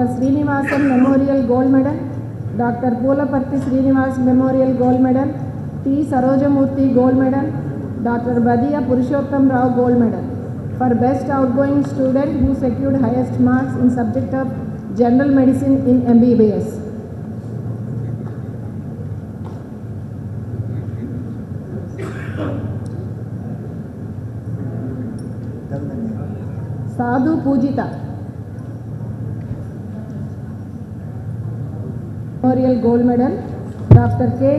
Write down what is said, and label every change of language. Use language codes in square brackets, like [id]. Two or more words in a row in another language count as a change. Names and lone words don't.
[en] Srinivasan Memorial Gold Medal, Dr. Pulapatti Srinivas Memorial Gold Medal, T. Sarojamurthy Gold Medal, Dr. Badiya Purushottam Rao Gold Medal for best outgoing student who secured highest marks in subject of general medicine in MBBS. Sadhu Pujita Memorial Gold Medal, Dr. K.